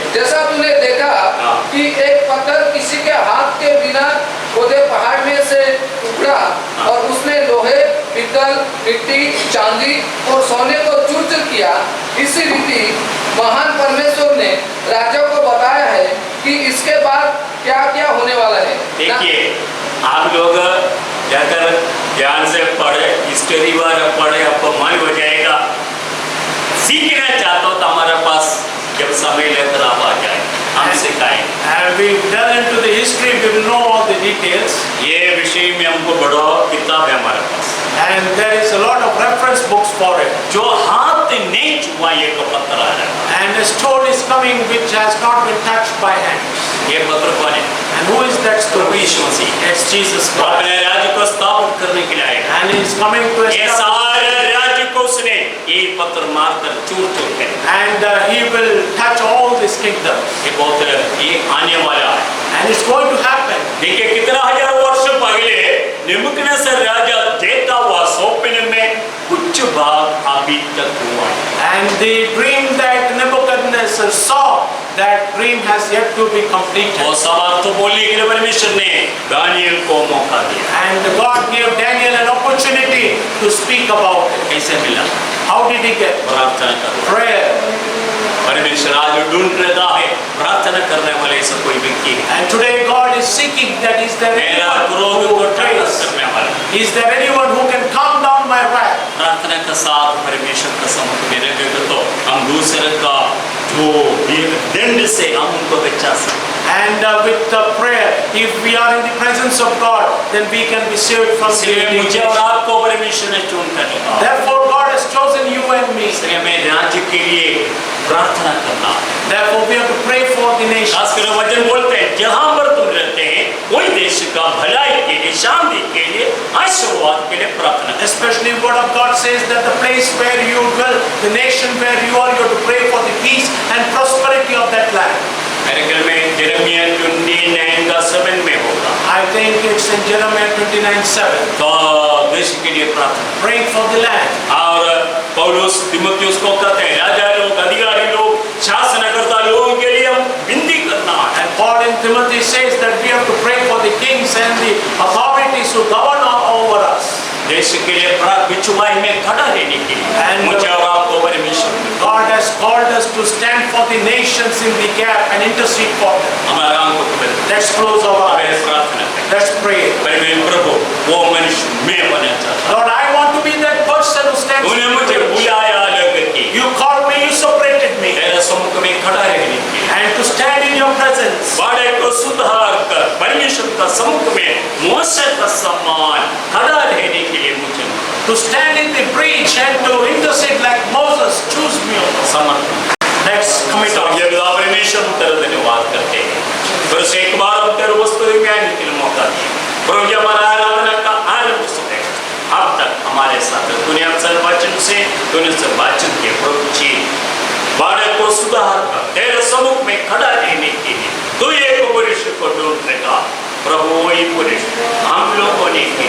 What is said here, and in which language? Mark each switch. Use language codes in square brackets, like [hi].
[hi] जैसा तूने देखा कि एक पत्थर किसी के हाथ के बिना खोदे पहाड़ में से उखड़ा और उसने लोहे, पीतल, मिट्टी, चांदी और सोने को चूर चूर किया, इसी रीति महान परमेश्वर ने राजा को बताया है कि इसके बाद क्या क्या होने वाला है। देखिए आप लोग जाकर ध्यान से पढ़े, हिस्ट्री बार पढ़े, आपको मन हो जाएगा। सीखना चाहते हो तो हमारे पास जब समय लेकर आप आ जाए, हम सिखाएं। [en] and we delve into the history, we will know all the details. [hi] ये विषय में हमको बड़ा किताब है हमारे पास, [en] And there is a lot of reference books for it. [hi] जो हाथ नहीं छुआ ये को पत्र आ रहा है। [en] And a stone is coming which has not been touched by hands. [hi] ये पत्र कौन है? [en] And who is that stone? [hi] Prabhu Yeshu Masih. [en] It's Jesus [hi] वो [en] Christ. [hi] अपने राज्य को स्थापित करने के लिए आएगा। [en] And he is coming to [hi] ये [en] establish. [hi] सारे राज्य को उसने ये पत्र मारकर चूर चूर कर, [en] And he will touch all this kingdom. [hi] ये बहुत ये आने वाला है। [en] And it's going to happen. [hi] देखिए कितना हजार वर्ष पहले नेबुकदनेस्सर राजा देखता हुआ स्वप्न में कुछ भाग अभी तक हुआ है। [en] And the dream that Nebuchadnezzar saw, that dream has yet to be completed. [hi] और सवाल तो बोलने के लिए परमेश्वर ने दानियल को मौका दिया। [en] And God gave Daniel an opportunity to speak about it. [hi] कैसे मिला? [en] How did he get? [hi] प्रार्थना करो। [en] Prayer. [hi] परमेश्वर आज ढूंढ रहा है प्रार्थना करने वाले ऐसा कोई व्यक्ति है। [en] And today God is seeking that is there [hi] मेरा [en] anyone [hi] क्रोध [en] who [hi] को ठंडा [en] prays? [hi] करने वाला, [en] Is there anyone who can calm down my wrath? [hi] प्रार्थना का साथ परमेश्वर का सम्मुख में रहेगा तो हम दूसरे का जो एक दंड से हम उनको बचा सकते। [en] And with the prayer, if we are in the presence of God, then we can be saved from the [hi] इसलिए मुझे और आपको परमेश्वर ने चुन कर लिया। [en] Therefore God has chosen you and me. [hi] इसलिए मैं राज्य के लिए प्रार्थना करना। [en] Therefore we have to pray for the nation. [hi] खासकर वचन बोलते हैं जहाँ पर तुम रहते हैं वही देश का भलाई के लिए, शांति के लिए, आशीर्वाद के लिए प्रार्थना करें। [en] Especially word of God says that the place where you dwell, the nation where you are, you have to pray for the peace and prosperity of that land. [hi] मेरे ख्याल में यिर्मयाह 29:7 में होगा। [en] I think it's in Jeremiah 29:7. [hi] तो देश के लिए प्रार्थना। [en] Praying for the land. [hi] और पौलुस तिमुथियुस को कहते हैं राजा लोग, अधिकारी लोग, शासनकर्ता लोगों के लिए हम विनती करना है। [en] And Paul in Timothy says that we have to pray for the kings and the authorities who govern over us. [hi] देश के लिए बिचुवाई में खड़ा रहने के लिए मुझे और आपको परमेश्वर [en] God has called us to stand for the nations in the gap and intercede for them. [hi] हमारा आंखों को बंद करें। [en] Let's close our eyes. [hi] प्रार्थना करें। [en] Let's pray. [hi] परमेश्वर प्रभु वो मनुष्य मैं बनना चाहता [en] Lord, I want to be that person who stands. [hi] हूँ। उन्हें मुझे बुलाया अलग करके [en] You called me, you separated me, [hi] तेरे सम्मुख में खड़ा रहने के लिए [en] and to stand in your presence. [hi] बाड़े को सुधार कर परमेश्वर का सम्मुख में मूसा का सम्मान खड़ा रहने के लिए मुझे [en] To stand in the breach and to intercede like Moses. Choose me, O Lord. [hi] समर्पण। [en] Let's commit our [hi] ये पिता परमेश्वर हम तेरा धन्यवाद करते हैं। फिर से एक बार हम तेरे वस्तु में आने के लिए मौका दिया। प्रभु जी हमारा आराधना का आरंभ से अब तक हमारे साथ तूने हमसे वचन से तूने से बातचीत किया। प्रभु जी बाड़े को सुधार कर तेरे सम्मुख में खड़ा रहने के लिए तू एक पुरुष को ढूंढ लेगा। प्रभु वही पुरुष हम लोगों ने